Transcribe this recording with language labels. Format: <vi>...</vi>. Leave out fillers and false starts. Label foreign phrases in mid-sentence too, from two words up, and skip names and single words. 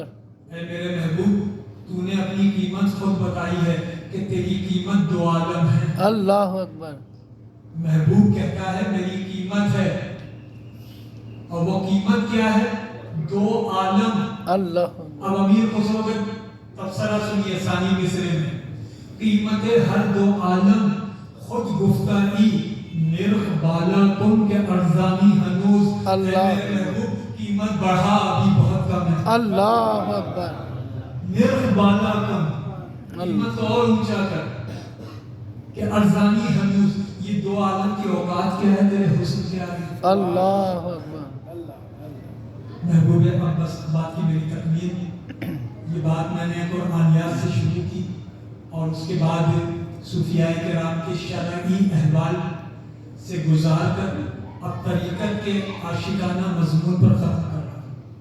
<ur>اے میرے محبوب تو نے اپنی قیمت خود بتائی ہے کہ تیری قیمت دو عالم ہے.</ur> <ar>اللہ اکبر.</ar> <ur>محبوب کہتا ہے میری قیمت ہے, اور وہ قیمت کیا ہے؟ دو عالم. اللہ. اب امیر خسرو کا تبصرہ سنیے ثانی مصرے میں.</ur> <fa>قیمت ہر دو عالم خود گفتگی نرخ بالا کن کے ارزانی ہنوز. اللہ.</fa> <ur>محبوب قیمت بڑھا ابھی بہت کم ہے.</ur> <ar>اللہ اکبر.</ar> <fa>نرخ بالا کن,</fa> <ur>قیمت اور اونچا کر</ur> <fa>کہ ارزانی ہنوز.</fa> <ur>یہ دو عالم کی اوقات کیا ہے تیرے حسن کے آگے.</ur> <ar>اللہ اکبر.</ar> <ur>محبوب بس بات کی میری تکمیل. یہ بات میں نے قرآنیات سے شروع کی اور اس کے بعد صوفیاء کرام کے شرعی احوال سے گزار کر اب طریقت کے عاشقانہ مضمون پر ختم کر رہا ہوں.</ur>